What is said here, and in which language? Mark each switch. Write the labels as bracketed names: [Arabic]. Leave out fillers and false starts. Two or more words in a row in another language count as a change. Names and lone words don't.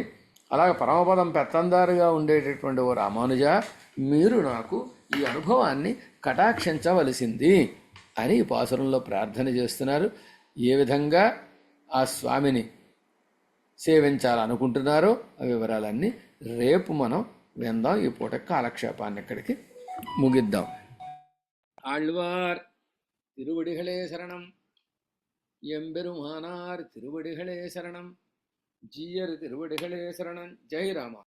[Telugu] అలాగే పరమపదం పెత్తందారుగా ఉండేటటువంటి ఓ రామానుజ మీరు నాకు ఈ అనుభవాన్ని కటాక్షించవలసింది అని ఈ పాసురంలో ప్రార్థన చేస్తున్నారు. ఏ విధంగా ఆ స్వామిని సేవించాలనుకుంటున్నారో ఆ వివరాలన్నీ రేపు మనం విందాం. ఈ పూట కాలక్షేపాన్ని ఇక్కడికి ముగిద్దాం. [Tamil] ஆழ்வார் திருவடிகளே சரணம், எம்பெருமானார் திருவடிகளே சரணம், ஜீயர் திருவடிகளே சரணம். ஜெய் ராமா.